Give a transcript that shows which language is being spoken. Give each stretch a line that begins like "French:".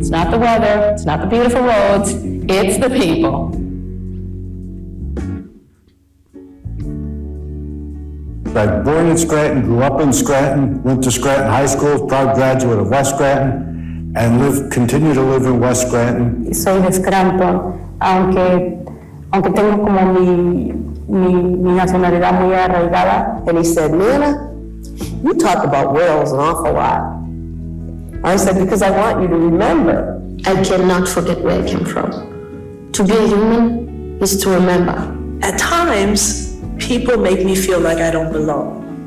English: It's not the weather, it's not the beautiful roads, it's the people. I was born in Scranton, grew up in Scranton, went to Scranton High School, proud graduate of West Scranton, and continue to live in West Scranton.
Spanish: Soy de Scranton, aunque tengo como mi nacionalidad muy arraigada.
English: And he said, Nana, you talk about Wales an awful lot. I said, because I want you to remember. I cannot forget where I came from. To be a human is to remember. At times, people make me feel like I don't belong.